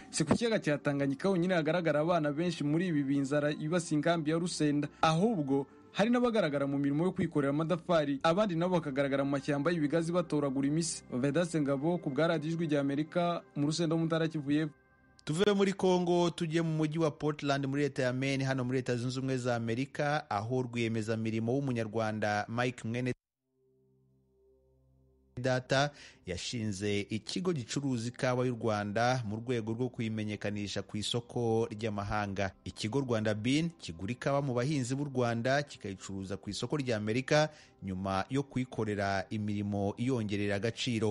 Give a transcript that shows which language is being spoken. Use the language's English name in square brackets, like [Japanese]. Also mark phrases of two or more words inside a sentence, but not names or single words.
[Kinyarwanda] Si ku kiyaga cya Tanganyika honyine hagaragara abana benshi muri ibi binzara ibasi inkambi ya Rusenda, ahubwo hari n'abagaragara mu mirimo yo kwikorera amadafari, abandi nabo bakagaragara mu mashyamba y'ibigazi batoragura imisi. Vedaste Ngabo ku bwa Radio Ijwi ry'Amerika mu Rusenda mu Ntara Kivu y'Epfo. Tuve muri Kongo tujye mu mujyi wa Portland muri leta ya Maine hano muri Leta Zunze Ubumwe za Amerika, aho rwiyemezamirimo w'umunyarwanda Mike Mwene Data yashinze ikigo gicuruza ikawa y'u Rwanda mu rwego rwo kuyimenyekanisha ku isoko ry'amahanga. Ikigo Rwanda Bean kigura ikawa mu bahinzi b'u Rwanda kikayicuruza ku isoko ry'Amerika nyuma yo kuyikorera imirimo iyongerera agaciro.